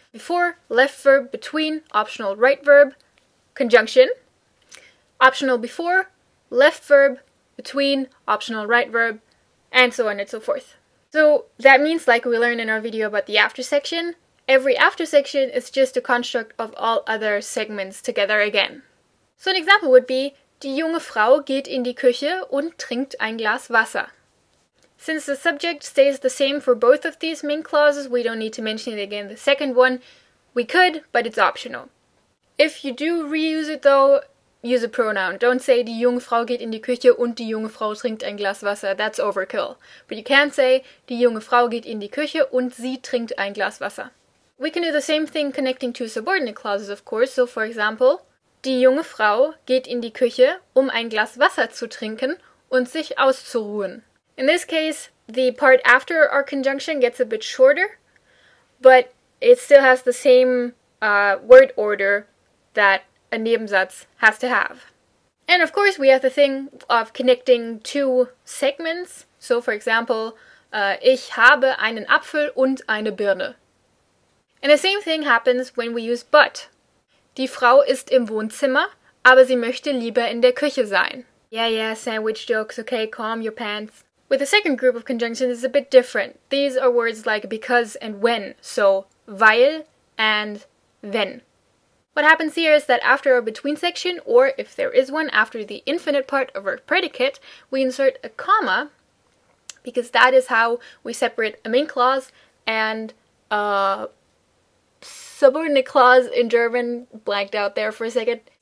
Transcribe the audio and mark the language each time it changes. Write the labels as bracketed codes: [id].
[en] Before, left verb, between, optional right verb, conjunction. Optional before, left verb, between, optional right verb, and so on and so forth. So that means, like we learned in our video about the after section, every after section is just a construct of all other segments together again. So an example would be, [de] die junge Frau geht in die Küche und trinkt ein Glas Wasser. [en] Since the subject stays the same for both of these main clauses, we don't need to mention it again. The second one, we could, but it's optional. If you do reuse it though, use a pronoun. Don't say, [de] die junge Frau geht in die Küche und die junge Frau trinkt ein Glas Wasser. [en] That's overkill. But you can say, [de] die junge Frau geht in die Küche und sie trinkt ein Glas Wasser. [en] We can do the same thing connecting two subordinate clauses, of course. So for example, [de] die junge Frau geht in die Küche, ein Glas Wasser zu trinken und sich auszuruhen. [en] In this case, the part after our conjunction gets a bit shorter, but it still has the same word order that a Nebensatz has to have. And of course, we have the thing of connecting two segments. So for example, [de] ich habe einen Apfel und eine Birne. [en] And the same thing happens when we use but. [de] Die Frau ist im Wohnzimmer, aber sie möchte lieber in der Küche sein. [en] Yeah, sandwich jokes, okay, calm your pants. With the second group of conjunctions, it's a bit different. These are words like because and when, so weil and wenn. What happens here is that after our between section, or if there is one after the infinite part of our predicate, we insert a comma, because that is how we separate a main clause and a subordinate clause in German, blanked out there for a second.